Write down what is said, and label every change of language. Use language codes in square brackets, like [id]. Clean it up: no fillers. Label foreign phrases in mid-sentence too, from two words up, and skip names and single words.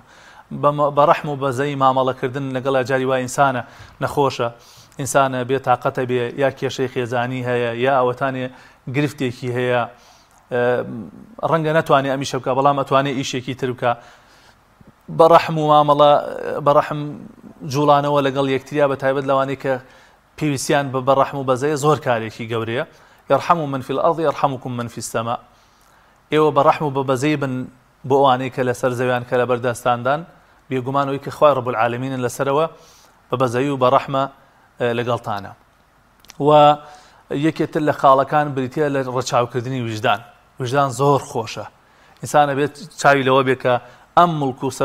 [ckb] بە ڕەحم و بەزەی مامەڵەکردن لەگەڵ جاری وای ئینسانە نەخۆشە، ئینسانە بێ تااقەتە بێ، یا کێشەی خێزانی هەیە، یا ئەوەتانێ گرفتێکی هەیە، ڕەنگە نەتوانێت ئەمیشە بکە بەڵام ئەتوانێت ئیشێکی تر بکە. بەڕەحم و مامەڵە بەڕەحم جوڵانەوە لەگەڵ یەکتریا بەتایبەت لەوانەیە کە پێویستیان بە ڕەحم و بەزەیە زۆر کارێکی گەورەیە. [ar] يرحم من في الأرض يرحمكم من في السماء. [ckb] ئێوە بەڕەحم و بەبەزەی بن بۆ ئەوانەی کە لەسەر زەویان کە لە بەردەستاندان، بێگومانەوەی کە خوای [ar] رب العالمین [ckb] لەسەرەوە بەبەزەی و بەڕەحمە لەگەڵتانە و یەکێتر لە خاڵەکان بریتە لە ڕەچاوکردنی وجدان زۆر خۆشە ئینسانە بێت چاوی لەوە بێت کە ئەم مڵک و